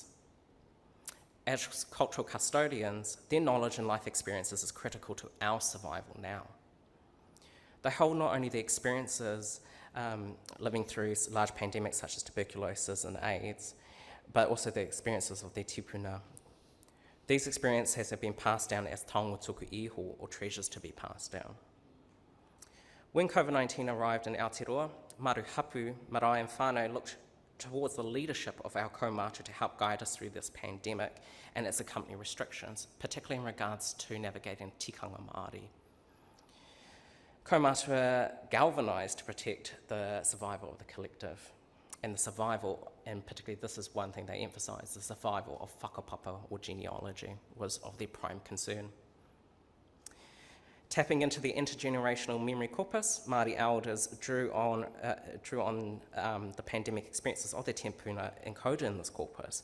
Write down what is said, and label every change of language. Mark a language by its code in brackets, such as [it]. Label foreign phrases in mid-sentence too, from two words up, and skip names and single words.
[en] As cultural custodians, their knowledge and life experiences is critical to our survival now. They hold not only the experiences living through large pandemics such as tuberculosis and AIDS, but also the experiences of their tipuna. These experiences have been passed down as [mi] taonga tuku iho, [en] or treasures to be passed down. When COVID-19 arrived in Aotearoa, [mi] Maru Hapu, [en] Marae and whānau looked towards the leadership of our kaumātua to help guide us through this pandemic and its accompanying restrictions, particularly in regards to navigating [mi] tikanga Māori. [en] Kaumātua galvanised to protect the survival of the collective, and the survival, and particularly this is one thing they emphasised, the survival of whakapapa or genealogy was of their prime concern. Tapping into the intergenerational memory corpus, Māori elders drew on the pandemic experiences of their tempuna encoded in this corpus.